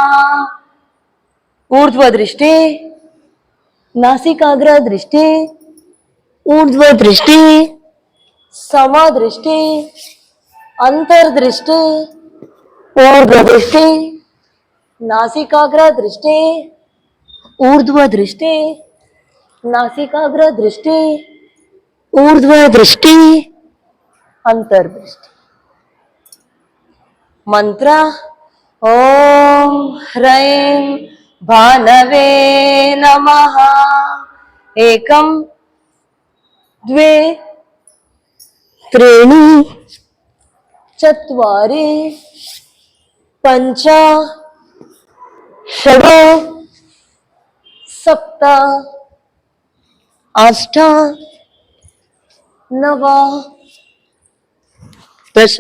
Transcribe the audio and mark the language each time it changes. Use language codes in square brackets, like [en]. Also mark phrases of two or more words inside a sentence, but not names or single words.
[sa] ಊರ್ಧ್ವ ದೃಷ್ಟಿ, ನಾಸಿಕಾಗ್ರ ದೃಷ್ಟಿ, ಊರ್ಧ್ವ ದೃಷ್ಟಿ, ಸಮದೃಷ್ಟಿ, ಅಂತರ್ದೃಷ್ಟಿ, ಊರ್ಧ್ವ ದೃಷ್ಟಿ, ನಾಸಿಕಾಗ್ರ ದೃಷ್ಟಿ, ಊರ್ಧ್ವ ದೃಷ್ಟಿ, ನಾಸಿಕಾಗ್ರ ದೃಷ್ಟಿ, ಊರ್ಧ್ವ ದೃಷ್ಟಿ, ಅಂತರ್ದೃಷ್ಟಿ. ಮಂತ್ರ ಓಂ ಹ್ರೈಂ ಭಾನವೇ ನಮಃ. ಏಕಂ ದ್ವೇ ತ್ರೀಣಿ ಚತ್ವಾರಿ ಪಂಚ ಷಡ್ ಸಪ್ತ ಅಷ್ಟ ನವ ದಶ.